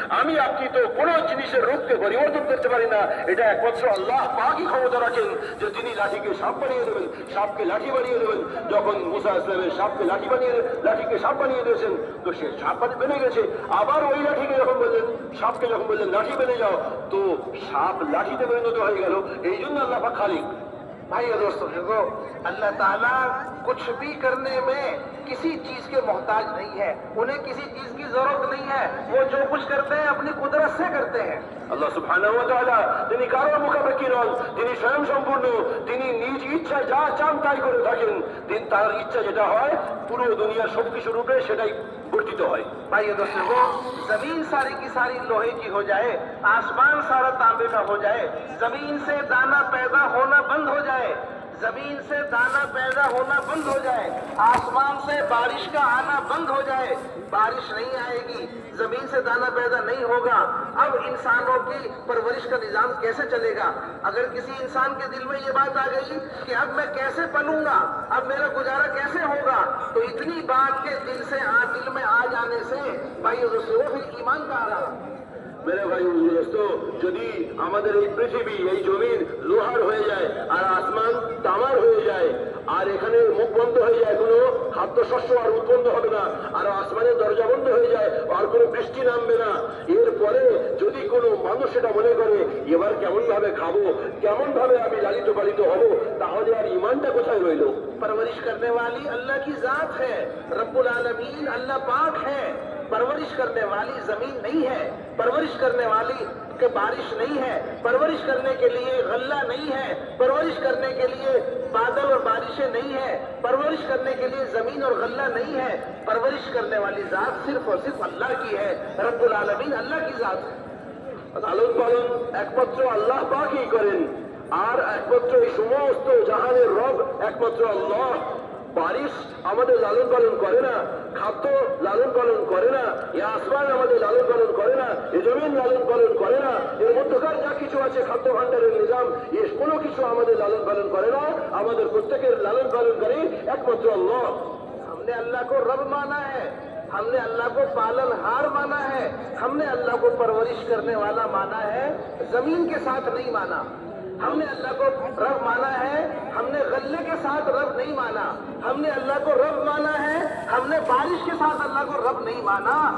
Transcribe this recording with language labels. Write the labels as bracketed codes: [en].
[bn] আমি আপনি তো কোন জিনিসের রূপকে পরিবর্তন করতে পারি না। এটা একমাত্র আল্লাহ পাকই ক্ষমতা রাখেন যে তিনি লাঠিকে সাপ বানিয়ে দেবেন, সাপকে লাঠি বানিয়ে দেবেন। যখন মুসা ইসলামের লাঠিকে সাপ বানিয়ে দিয়েছেন, তো সে সাপ বেনে গেছে। আবার ওই লাঠিকে যখন বললেন, সাপকে যখন বললেন লাঠি বেনে যাও, তো সাপ লাঠিতে পরিণত হয়ে গেল। এই জন্য আল্লাহ পাক খালিক। [hi] भाई और दोस्तों, देखो अल्लाह ताला कुछ भी करने में किसी चीज के मोहताज नहीं है, उन्हें किसी चीज की जरूरत नहीं है। वो जो कुछ करते हैं अपनी कुदरत से करते हैं। [bn] আল্লাহ সুবহানাহু ওয়া তাআলা তিনি কারোর মুখাপেক্ষী নন, তিনি স্বয়ং সম্পূর্ণ। তিনি নিজ ইচ্ছায় যা চান তাই করে থাকেন। তার ইচ্ছা যেটা হয় পুরো দুনিয়ার সবকিছু রূপে সেটাই বর্তিত হয়। [hi] भाई और दोस्तों, वो जमीन सारी की सारी लोहे की हो जाए, आसमान सारा तांबे का हो जाए, जमीन से दाना पैदा होना बंद हो जाए, जमीन से दाना पैदा होना बंद हो जाए, आसमान से बारिश का आना बंद हो जाए, बारिश नहीं आएगी, जमीन से दाना पैदा नहीं होगा। अब इंसानों की परवरिश का निजाम कैसे चलेगा? अगर किसी इंसान के दिल में ये बात आ गई कि अब मैं कैसे पलूंगा, अब मेरा गुजारा कैसे होगा, तो इतनी बात के दिल में आ जाने से भाई दोस्तों फिर ईमान का आ रहा। मेरे भाई दोस्तों, [bn] যদি আমাদের এই পৃথিবী, এই জমিন লোহার হয়ে যায় আর আসমান তামার হয়ে যায়, আর এখানে মুখ বন্ধ হয়ে যায়, কোনো খাদ্যশস্য আর উৎপন্ন হবে না, আর আসমানের দরজা বন্ধ হয়ে যায়, আর কোনো বৃষ্টি নামবে না, এরপরে যদি কোনো মানুষ এটা মনে করে এবার কেমন ভাবে খাবো, কেমন ভাবে আমি লালিত পালিত হব, তাহলে আর ইমানটা কোথায় রইল? [hi] परवरिश करने वाली अल्लाह की जात है, रब्बुल आलमीन अल्लाह पाक है। परवरिश करने वाली जमीन नहीं है, परवरिश करने वाली के बारिश नहीं है, परवरिश करने के लिए गल्ला नहीं है, परवरिश करने के लिए बादल और बारिशें नहीं है, परवरिश करने के लिए जमीन और गल्ला नहीं है। परवरिश करने वाली जात सिर्फ और सिर्फ अल्लाह की है, रब्बुल आलमीन अल्लाह की जात है। [bn] লালন পালন একমাত্র আল্লাহ পাকই করেন, আর একমাত্র এই সমস্ত জাহানের রব একমাত্র আল্লাহ। বারিশ আমাদের লালন পালন করে না, খাদ্য লালন পালন করে না, এ আসমান আমাদের লালন পালন করে না, এ জমিন লালন পালন করে না, এর মধ্যকার যা কিছু আছে খাদ্য ভাণ্ডারের নিজাম, এর কোনো কিছু আমাদের লালন পালন করে না। আমাদের প্রত্যেকের লালন পালনকারী একমাত্র আল্লাহ। [hi] हमने अल्लाह को रब माना है, हमने अल्लाह को पालनहार माना है, हमने अल्लाह को परवरिश करने वाला माना है, जमीन के साथ नहीं माना। हमने अल्लाह को रब माना है, हमने गल्ले के साथ रब नहीं माना। हमने अल्लाह को रब माना है, हमने बारिश के साथ अल्लाह को रब नहीं माना।